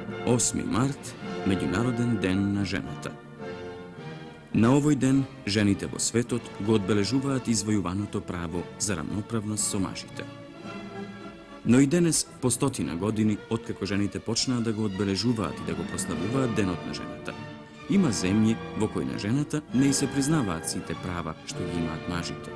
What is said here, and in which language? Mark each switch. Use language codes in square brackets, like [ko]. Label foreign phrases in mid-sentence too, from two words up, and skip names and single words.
[mk] 8. март, Меѓународен ден на жената. На овој ден жените во светот го одбележуваат извојуваното право за рамноправност со мажите. Но и денес, по 100 години, откако жените почнаа да го одбележуваат и да го прославуваат денот на жената, има земји во кои на жената не и се признаваат сите права што ги имаат мажите.